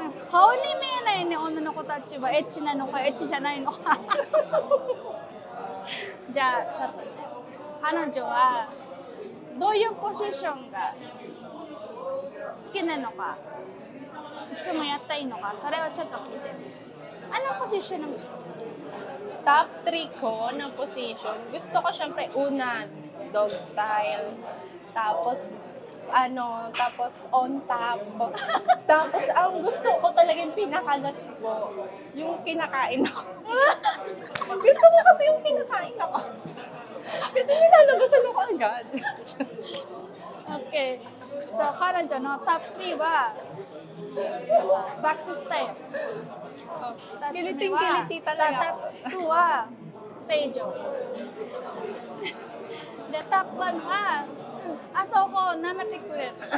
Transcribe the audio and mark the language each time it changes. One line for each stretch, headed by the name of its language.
Japanese: 顔に見えないね、女の子たちはエッチなのかエッチじゃないのか。じゃあちょっとね、彼女はどういうポジションが好きなのか、いつもやったらいいのか、それをちょっと聞いてみます。
Filipino: Anong position ang gusto mo? Top 3 ko na position. Gusto ko syempre una, dog style. Tapos, tapos on top. Tapos, ang gusto ko talaga yung pinakalas ko, yung kinakain ako. Gusto ko kasi yung kinakain ako. Kasi nilalabasan ako agad. Okay.
Japanese: So, 彼女のトップ3はバックスタイル。 2つ目は、
Filipino: Kiliting-kiliti talaga.
Japanese: トップ2は正常。で、トップ1はあそこを舐めてくれる。